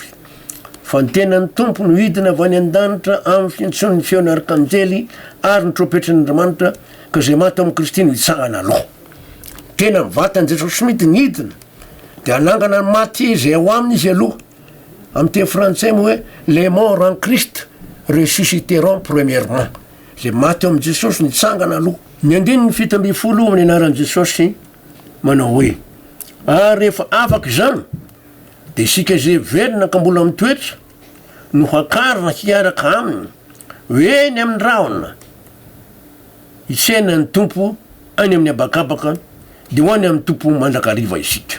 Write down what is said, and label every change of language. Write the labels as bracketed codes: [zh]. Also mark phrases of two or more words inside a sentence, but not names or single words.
[mg] Fa ny tenan'ny Tompo no hidina avy any an-danitra amin'ny fiantson'ny feon'ny arkanjely ary ny trompetra'Andriamanitra ka zay maty amin'ny Kristy no hitsangana aloha. Tena mivatany Jesosy mity ny hidina dia anangana ny maty zay ao aminy izy aloha. Amin'ny teny frantsay moa hoe [fr] les morts en Christ ressusciteront premièrement. [mg] Zay maty amin'ny Jesosy nitsangana aloha. Ny andininy 17 amin'ny anaran'i Jesosy manao hoe ary rehefa afaka izany dia isika izay velona ka mbola mitoetra no hakarina hiaraka aminy hoeny amin'ny rahona hitsenany Tompo any amin'ny habakabaka dia ho any amin'ny Tompo mandrakariva isika.